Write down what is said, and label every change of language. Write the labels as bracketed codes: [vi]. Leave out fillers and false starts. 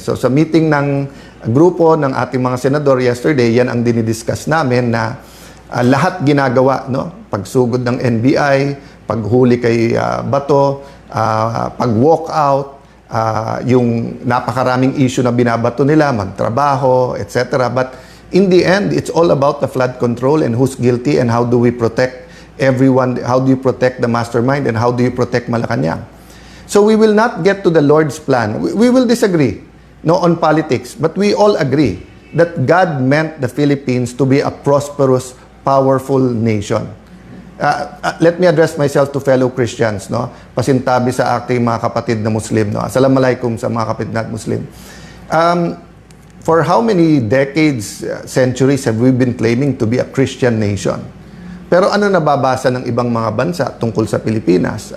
[tl] So sa meeting ng grupo ng ating mga senador [en] yesterday, [tl] yan ang dinidiscuss namin na lahat ginagawa, pagsugod ng NBI, paghuli kay Bato, pag-walk out, yung napakaraming issue na binabato nila, magtrabaho, etc. [en] But in the end, it's all about the flood control and who's guilty and how do we protect everyone, how do you protect the mastermind and how do you protect Malacanang. So we will not get to the Lord's plan. We will disagree on politics, but we all agree that God meant the Philippines to be a prosperous, powerful nation. Let me address myself to fellow Christians, [tl] pasintabi sa aking mga kapatid na Muslim. [en] Assalamualaikum [tl] sa mga kapatid na Muslim. [en] For how many decades, centuries have we been claiming to be a Christian nation? [tl] Pero ano nababasa ng ibang mga bansa tungkol sa Pilipinas?